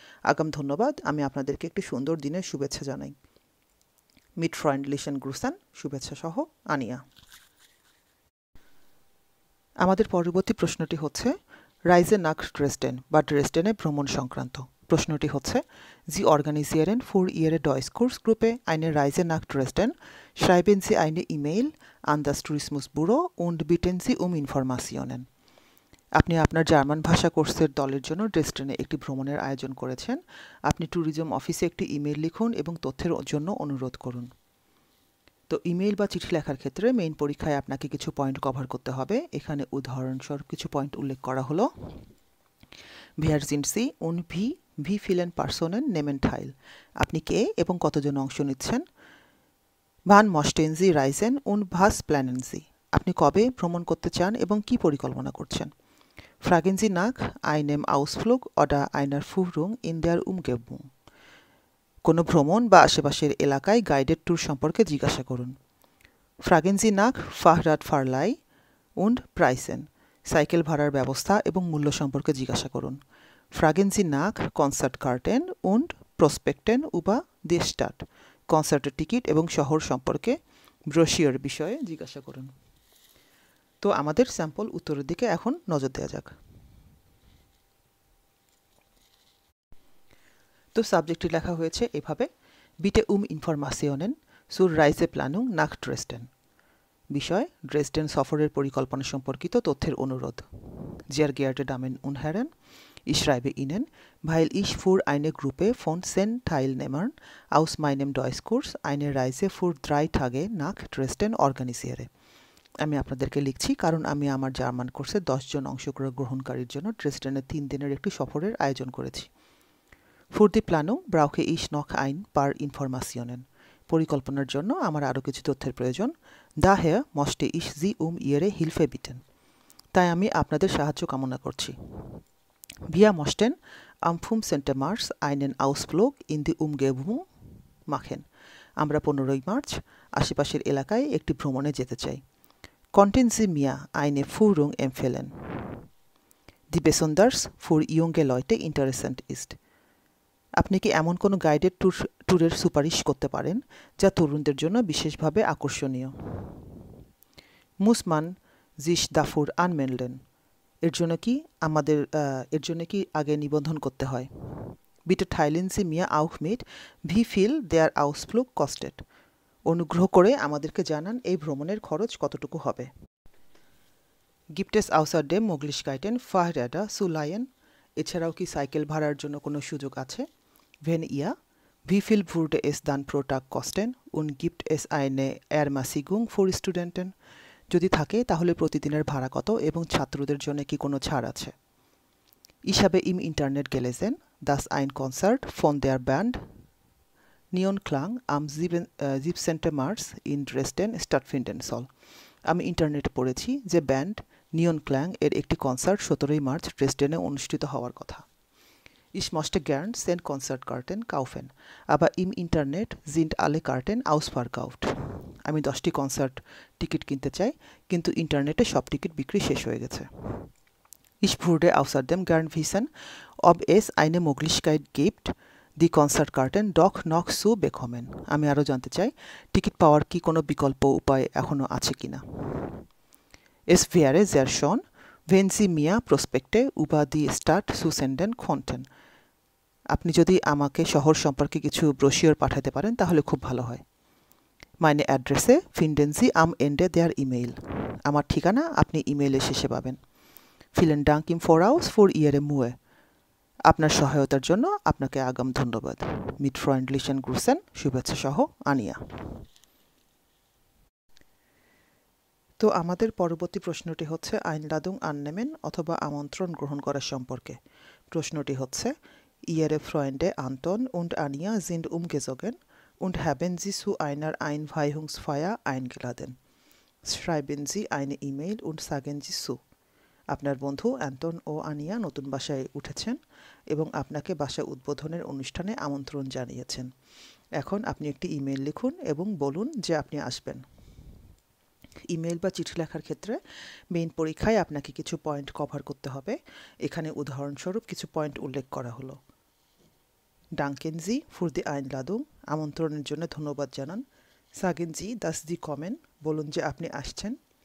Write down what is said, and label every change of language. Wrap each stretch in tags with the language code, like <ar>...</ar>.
<bn>আগাম ধন্যবাদ। আমি আপনাদেরকে একটি সুন্দর দিনের শুভেচ্ছা জানাই।</bn> <de>Mit freundlichen Grüßen,</de> <bn>শুভেচ্ছা সহ আনিয়া। আমাদের পরবর্তী প্রশ্নটি হচ্ছে</bn> <de>Reise nach Dresden</de> <bn>বা ড্রেসডেনে ভ্রমণ সংক্রান্ত। প্রশ্নটি হচ্ছে</bn> <de>Sie organisieren für Ihre Deutschkursgruppe eine Reise nach Dresden. Schreiben Sie eine E-Mail an das Tourismusbüro und bitten Sie um Informationen.</de> <bn>আপনি আপনার জার্মান ভাষা কোর্সের দলের জন্য ড্রেসডেনে একটি ভ্রমণের আয়োজন করেছেন। আপনি ট্যুরিজম অফিসে একটি ইমেইল লিখুন এবং তথ্যের জন্য অনুরোধ করুন। তো ইমেইল বা চিঠি লেখার ক্ষেত্রে মেইন পরীক্ষায় আপনাকে কিছু পয়েন্ট কভার করতে হবে। এখানে উদাহরণস্বরূপ কিছু পয়েন্ট উল্লেখ করা হলো।</bn> <de>Wer sind Sie und wie vielen Personen nehmen teil?</de> <bn>আপনি কে এবং কতজন অংশ নিচ্ছেন?</bn> <de>Wann möchten Sie reisen und was planen Sie?</de> <bn>আপনি কবে ভ্রমণ করতে চান এবং কি পরিকল্পনা করছেন?</bn> <de>Fragen Sie nach einem Ausflug oder einer Führung in der Umgebung.</de> <bn>কোনো ভ্রমণ বা আশেপাশের এলাকায় গাইডেড ট্যুর সম্পর্কে জিজ্ঞাসা করুন।</bn> <de>Fragen Sie nach Fahrradverleih und Preisen,</de> <bn>cycle ভাড়ার ব্যবস্থা এবং মূল্য সম্পর্কে জিজ্ঞাসা করুন।</bn> <de>Fragen Sie nach Konzertkarten und Prospekten über die Stadt,</de> <bn>কনসার্টের টিকিট এবং শহর সম্পর্কে ব্রোশিওর বিষয়ে জিজ্ঞাসা করুন। তো আমাদের স্যাম্পল উত্তরের দিকে এখন নজর দেওয়া যাক। তো সাবজেক্টটি লেখা হয়েছে এভাবে,</bn> <de>বিটে ইনফরমাশনের zur Reiseplanung nach Dresden,</de> <bn>বিষয় ড্রেসডেন সফরের পরিকল্পনা সম্পর্কিত তথ্যের অনুরোধ।</bn> <de>Sehr geehrte Damen und Herren, ich schreibe Ihnen, weil ich für eine Gruppe von 10 Teilnehmern aus meinem Deutschkurs eine Reise für 3 Tage nach Dresden organisiere.</de> <bn>আমি আপনাদেরকে লিখছি কারণ আমি আমার জার্মান কোর্সে 10 জন অংশগ্রহণকারীর জন্য ড্রেসডেনে 3 দিনের একটি সফরের আয়োজন করেছি।</bn> <de>Für die Planung brauche ich noch ein paar Informationen.</de> <bn>পরিকল্পনার জন্য আমার আরও কিছু তথ্যের প্রয়োজন।</bn> <de>Daher möchte ich Sie Ihre Hilfe bitten.</de> <bn>তাই আমি আপনাদের সাহায্য কামনা করছি।</bn> <de>Wir möchten am 15. März einen Ausflug in die Umgebung machen.</de> <bn>আমরা 15 মার্চ আশেপাশের এলাকায় একটি ভ্রমণে যেতে চাই।</bn> <de>Konnten Sie mir eine Führung empfehlen, die besonders für junge Leute interessant ist?</de> <bn>আপনি কি এমন কোনো গাইডেড ট্যুরের সুপারিশ করতে পারেন যা তরুণদের জন্য বিশেষভাবে আকর্ষণীয়?</bn> <de>Muss man sich dafür anmelden?</de> <bn>এর জন্য কি আগে নিবন্ধন করতে হয়?</bn> <de>Bitte teilen Sie mir auch mit, wie viel der Ausflug kostet.</de> <bn>অনুগ্রহ করে আমাদেরকে জানান এই ভ্রমণের খরচ কতটুকু হবে।</bn> <de>Gibt es außerdem Möglichkeiten, Fahrräder zu leihen?</de> <bn>এছাড়াও কি সাইকেল ভাড়ার জন্য কোনো সুযোগ আছে?</bn> <de>Wenn ja, wie viel würde es dann pro Tag kosten und gibt es eine Ermäßigung für Studenten?</de> <bn>যদি থাকে তাহলে প্রতিদিনের ভাড়া কত এবং ছাত্রদের জন্য কি কোনো ছাড় আছে?</bn> <de>Ich habe im Internet gelesen, dass ein Konzert von der Band Neonklang am 17. März in Dresden stattfinden soll.</de> <bn>আমি ইন্টারনেটে পড়েছি যে ব্যান্ড নিয়নক্ল্যাং এর একটি কনসার্ট 17 মার্চ ড্রেসডেনে অনুষ্ঠিত হওয়ার কথা।</bn> <de>Ich möchte gern 10 Konzertkarten kaufen, aber im Internet sind alle Karten ausverkauft.</de> <bn>আমি 10টি কনসার্ট টিকিট কিনতে চাই কিন্তু ইন্টারনেটে সব টিকিট বিক্রি শেষ হয়ে গেছে।</bn> <de>Ich würde außerdem gern wissen, ob es eine Möglichkeit gibt, die Konzertkarten doch noch zu bekommen.</de> <bn>আমি আরও জানতে চাই টিকিট পাওয়ার কি কোনো বিকল্প উপায় এখনও আছে কিনা।</bn> <de>Es wäre sehr schön, wenn Sie mir Prospekte über die Stadt zusenden konnten.</de> <bn>আপনি যদি আমাকে শহর সম্পর্কে কিছু ব্রোশিওর পাঠাতে পারেন তাহলে খুব ভালো হয়।</bn> <de>Meine Adresse finden Sie am Ende der E-Mail.</de> <bn>আমার ঠিকানা আপনি ইমেইলের শেষে পাবেন।</bn> <de>Vielen Dank im Voraus für Ihre Mühe.</de> <bn>আপনার সহায়তার জন্য আপনাকে আগাম ধন্যবাদ।</bn> <de>Mit freundlichen Grüßen,</de> <bn>শুভেচ্ছা সহ আনিয়া। তো আমাদের পরবর্তী প্রশ্নটি হচ্ছে</bn> <de>Einladung annehmen</de> <bn>অথবা আমন্ত্রণ গ্রহণ করা সম্পর্কে। প্রশ্নটি হচ্ছে</bn> <de>Ihre Freunde Anton und Ania sind umgezogen und haben Sie zu einer Einweihungsfeier eingeladen. Schreiben Sie eine E-Mail und sagen Sie zu.</de> <bn>আপনার বন্ধু অ্যান্টন ও আনিয়া নতুন বাসায় উঠেছেন এবং আপনাকে বাসা উদ্বোধনের অনুষ্ঠানে আমন্ত্রণ জানিয়েছেন। এখন আপনি একটি ইমেল লিখুন এবং বলুন যে আপনি আসবেন। ইমেল বা চিঠি লেখার ক্ষেত্রে মেইন পরীক্ষায় আপনাকে কিছু পয়েন্ট কভার করতে হবে। এখানে উদাহরণস্বরূপ কিছু পয়েন্ট উল্লেখ করা হলো।</bn> <de>Danken Sie für die Einladung,</de> <bn>আমন্ত্রণের জন্য ধন্যবাদ জানান।</bn> <de>Sagen Sie, dass Sie kommen,</de> <bn>বলুন যে আপনি আসছেন।</bn>